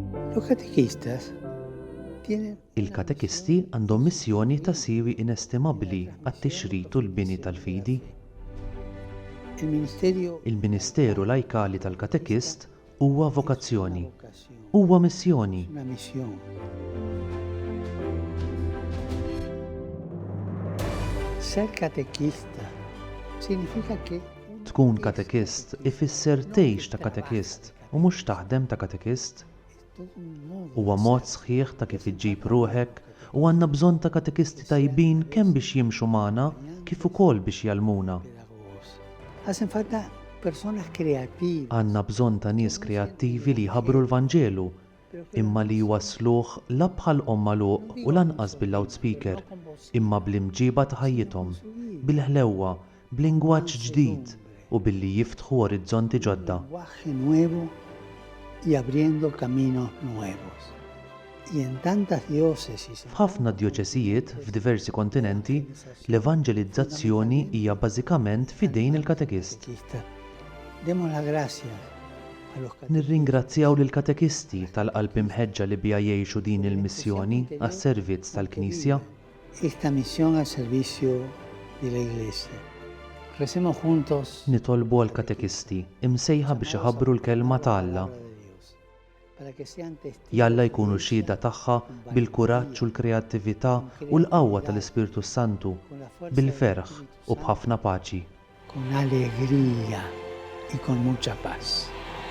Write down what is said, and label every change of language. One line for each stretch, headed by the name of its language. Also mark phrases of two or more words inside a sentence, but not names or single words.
Spanish: Los catequistas tienen
Maltese: Il-katekisti għandhom missjoni ta' siwi inestimabbli għat-tixrid u l-bini tal-fidi.
Spanish: el ministerio
Maltese: Il-Ministeru Lajkali tal-Katekist huwa vokazzjoni, huwa missjoni.
Spanish: una misión. Ser catequista significa que
Maltese: Tkun katekist ifisser tgħix ta' katekist u mhux taħdem ta' katekist.
Spanish: todo un modo
Maltese: Huwa mod sħiħ ta' kif iġġib ruħek u għandna bżonn ta' katekisti tajbin kemm biex jimxu magħna kif ukoll biex jalmuna.
Spanish: pedagogos. Hacen falta personas creativas,
Maltese: Għandna bżonn ta' nies kreattivi li jħabbru l-Vanġelu imma li jwassluh la bħal ommaluq u lanqas bil-loudspeaker imma bl-imġiba ta' ħajjithom, bil-ħlewwa, b'lingwaġġ ġdid u billi jiftħu orizzonti ġodda.
Spanish: lenguaje nuevo y abriendo caminos nuevos. Y en tantas diócesis,
Maltese: F'ħafna djoċesijiet f'diversi kontinenti l-evanġelizzazzjoni hija bażikament f'idejn il-katekist.
Spanish: catequistas, demos las gracias a los catequistas.
Maltese: Nirringrazzjaw lill katekisti tal-qalb imħeġġa li bija jgħixu din il-missjoni għas-servizz tal-Knisja.
Spanish: Esta misión al servicio de la Iglesia. Recemos juntos
Maltese: Nitolbu għal katekisti imsejħa biex iħabbru l-kelma ta' Alla.
Spanish: para que sean testigos
Maltese: Jalla jkunu xhieda tagħha bil-kuraġġ u l-kreattività u l-qawwa tal-Ispirtu Santu, bil-ferħ u b'ħafna paċi.
Spanish: con alegría y con mucha paz.